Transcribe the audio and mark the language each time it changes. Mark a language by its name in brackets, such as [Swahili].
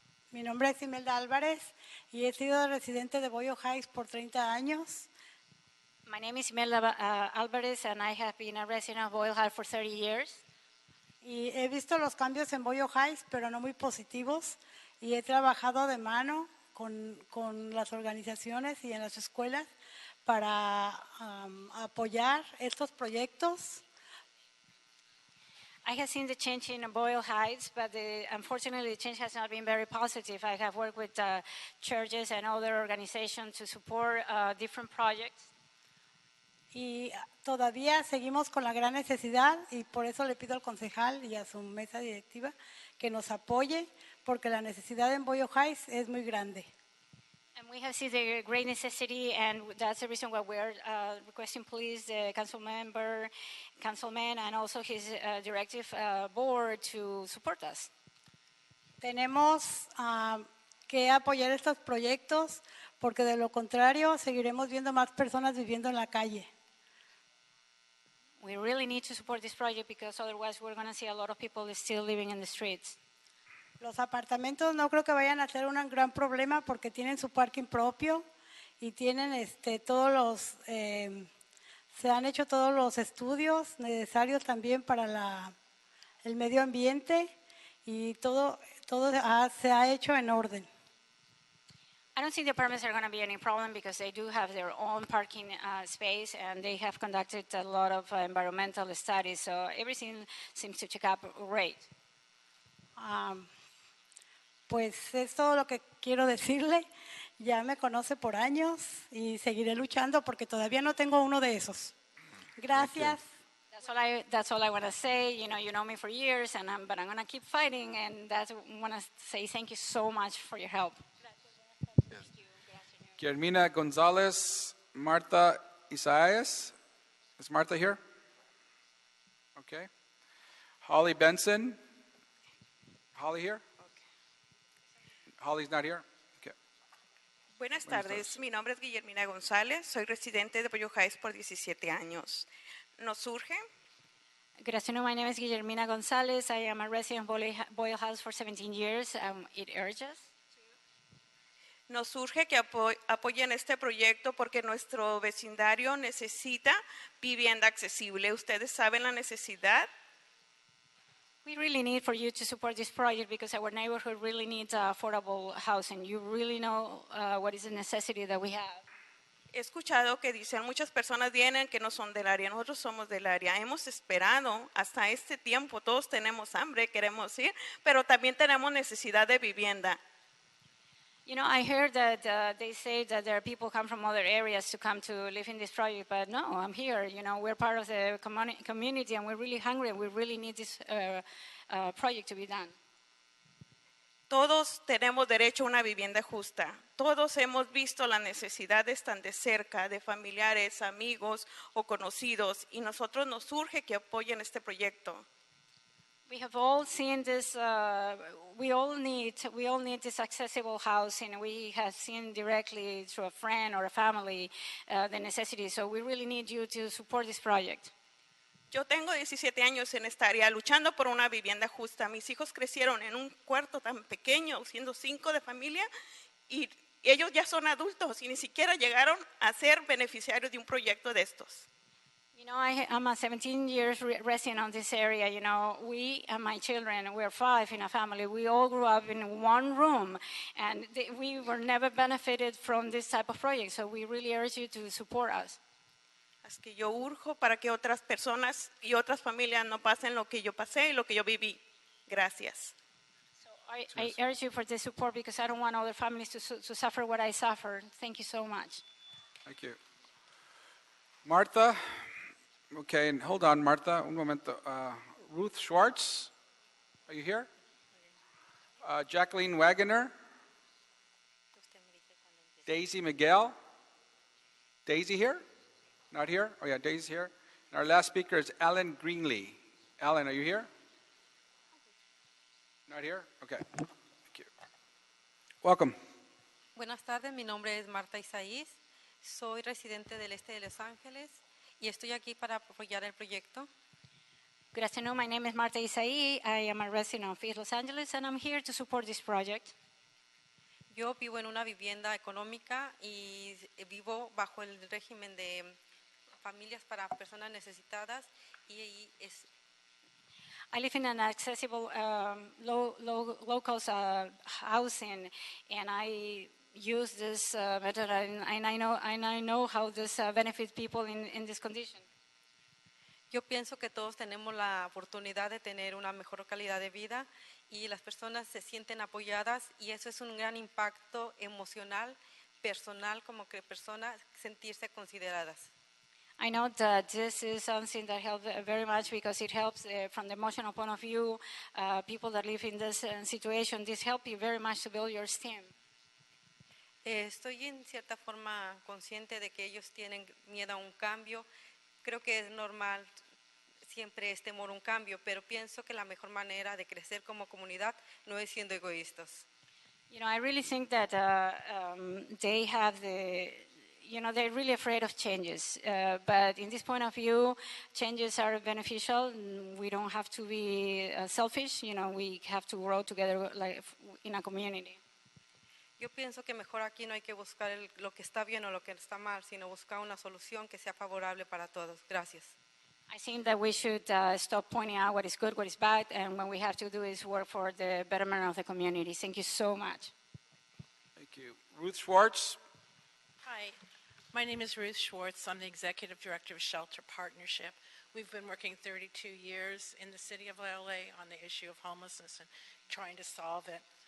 [Spanish] Mi nombre es Imelda Álvarez y he sido residente de Boyle Heights por 30 años. [English] My name is Imelda Alvarez, and I have been a resident of Boyle Heights for 30 years. [Spanish] Y he visto los cambios en Boyle Heights, pero no muy positivos. Y he trabajado de mano con las organizaciones y en las escuelas para apoyar estos proyectos. [English] I have seen the change in Boyle Heights, but unfortunately the change has not been very positive. I have worked with churches and other organizations to support different projects. [Spanish] Y todavía seguimos con la gran necesidad y por eso le pido al concejal y a su mesa directiva que nos apoye porque la necesidad en Boyle Heights es muy grande. [English] And we have seen the great necessity, and that's the reason why we're requesting please the councilman, and also his directive board to support us. [Spanish] Tenemos que apoyar estos proyectos porque de lo contrario seguiremos viendo más personas viviendo en la calle. [English] We really need to support this project because otherwise we're going to see a lot of people still living in the streets. [Spanish] Los apartamentos no creo que vayan a ser un gran problema porque tienen su parking propio y tienen se han hecho todos los estudios necesarios también para el medio ambiente y todo se ha hecho en orden. [English] I don't think the apartments are going to be any problem because they do have their own parking space and they have conducted a lot of environmental studies, so everything seems to check up great. [Spanish] Pues es todo lo que quiero decirle. Ya me conoce por años y seguiré luchando porque todavía no tengo uno de esos. Gracias. [English] That's all I want to say. You know me for years, but I'm going to keep fighting, and I want to say thank you so much for your help. Guillermina Gonzalez, Marta Isaias. Is Marta here? Okay. Holly Benson. Holly here? Holly's not here? Okay. [Spanish] Buenas tardes, mi nombre es Guillermina González, soy residente de Boyle Heights por 17 años. ¿Nos surge? [English] Good afternoon, my name is Guillermina Gonzalez. I am a resident of Boyle Heights for 17 years. It urges. [Spanish] Nos surge que apoyen este proyecto porque nuestro vecindario necesita vivienda accesible. ¿Ustedes saben la necesidad? [English] We really need for you to support this project because our neighborhood really needs affordable housing. You really know what is the necessity that we have. [Spanish] He escuchado que dicen muchas personas vienen que no son del área, nosotros somos del área. Hemos esperado hasta este tiempo, todos tenemos hambre, queremos ir, pero también tenemos necesidad de vivienda. [English] You know, I heard that they say that there are people come from other areas to come to live in this project, but no, I'm here. You know, we're part of the community and we're really hungry and we really need this project to be done. [Spanish] Todos tenemos derecho a una vivienda justa. Todos hemos visto las necesidades tan de cerca, de familiares, amigos o conocidos, y nosotros nos urge que apoyen este proyecto. [English] We have all seen this. We all need this accessible housing. We have seen directly through a friend or a family the necessity. So we really need you to support this project. [Spanish] Yo tengo 17 años en esta área luchando por una vivienda justa. Mis hijos crecieron en un cuarto tan pequeño, siendo 5 de familia, y ellos ya son adultos y ni siquiera llegaron a ser beneficiarios de un proyecto de estos. [English] You know, I'm a 17 years resident on this area. You know, we and my children, we're 5 in a family. We all grew up in one room, and we were never benefited from this type of project. So we really urge you to support us. [Spanish] Así que yo urjo para que otras personas y otras familias no pasen lo que yo pasé y lo que yo viví. Gracias. [English] So I urge you for this support because I don't want other families to suffer what I suffered. Thank you so much. Thank you. Martha, okay, and hold on, Martha, [Spanish] un momento. [English] Ruth Schwartz, are you here? Jacqueline Wagoner? Daisy Miguel? Daisy here? Not here? Oh yeah, Daisy's here. And our last speaker is Alan Greenlee. Alan, are you here? Not here? Okay. Thank you. Welcome. [Spanish] Buenas tardes, mi nombre es Marta Isaías. Soy residente del este de Los Ángeles y estoy aquí para apoyar el proyecto. [English] Good afternoon. My name is Marta Isaí. I am a resident of East Los Angeles, and I'm here to support this project. [Spanish] Yo vivo en una vivienda económica y vivo bajo el régimen de familias para personas necesitadas y es [English] I live in an accessible, low-cost housing, and I use this method, and I know how this benefits people in this condition. [Spanish] Yo pienso que todos tenemos la oportunidad de tener una mejor calidad de vida y las personas se sienten apoyadas y eso es un gran impacto emocional, personal, como que personas sentirse consideradas. [English] I know that this is something that helps very much because it helps from the emotional point of view, people that live in this situation. This helps you very much to build your esteem. [Spanish] Estoy en cierta forma consciente de que ellos tienen miedo a un cambio. Creo que es normal, siempre es temor a un cambio, pero pienso que la mejor manera de crecer como comunidad no es siendo egoístas. [English] You know, I really think that they have they're really afraid of changes. But in this point of view, changes are beneficial. We don't have to be selfish. You know, we have to grow together like in a community. [Spanish] Yo pienso que mejor aquí no hay que buscar lo que está bien o lo que está mal, sino buscar una solución que sea favorable para todos. Gracias. [English] I think that we should stop pointing out what is good, what is bad, and what we have to do is work for the betterment of the community. Thank you so much. Thank you. Ruth Schwartz. Hi, my name is Ruth Schwartz. I'm the Executive Director of Shelter Partnership. We've been working 32 years in the city of LA on the issue of homelessness and trying to solve it.